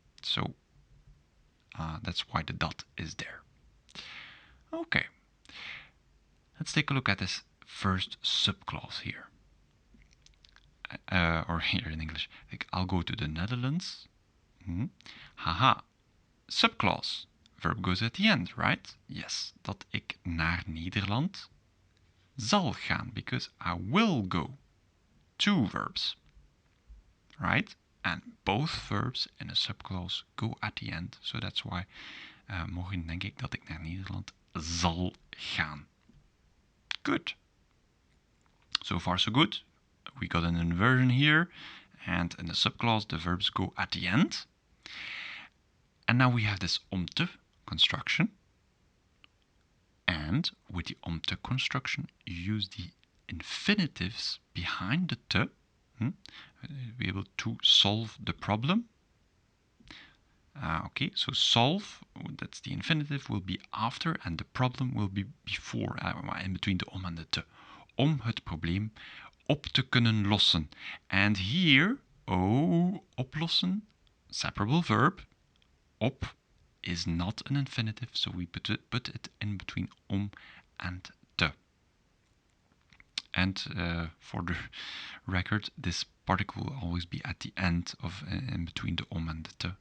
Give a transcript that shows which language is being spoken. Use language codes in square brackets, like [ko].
[en] So that's why the dot is there. Okay. Let's take a look at this first subclause here. Or here in English. Like, I'll go to the Netherlands. Haha. Subclause. Verb goes at the end, right? Yes. [nl] Dat ik naar Nederland zal gaan. [en] Because I will go. Two verbs. Right? And both verbs in a subclause go at the end. So that's why [nl] morgen denk ik dat ik naar Nederland zal gaan. [en] Good. So far so good. We got an inversion here. And in the subclause the verbs go at the end. And now we have this om te construction. And with the om te construction, you use the infinitives behind the te. Be able to solve the problem. Okay, so solve, that's the infinitive, will be after and the problem will be before, in between the om and the te. [nl] Om het probleem op te kunnen lossen. [en] And here, oplossen, separable verb. Op is not an infinitive, so we put it in between om and te. And for the record, this particle will always be at the end of in between the om and the te.